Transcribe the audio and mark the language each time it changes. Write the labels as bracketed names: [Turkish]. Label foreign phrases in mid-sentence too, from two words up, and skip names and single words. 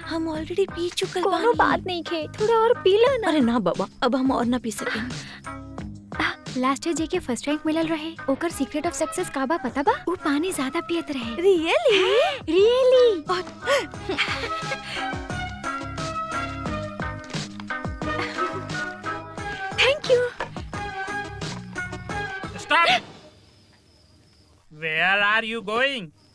[Bhojpuri] हम ऑलरेडी पी चुकल बानी। कोनो बात नहीं खे, थोड़ा और पी ला ना। अरे ना बाबा, अब हम और ना पी सकेंगे। [English] last year [Bhojpuri] जेके [English] first rank [Bhojpuri] मिलल रहे, ओकर [English] secret of success [Bhojpuri] का बा पता बा? वो पानी ज्यादा पियत रहे। [English] Really? Really. Thank you. Stop. Where are you going?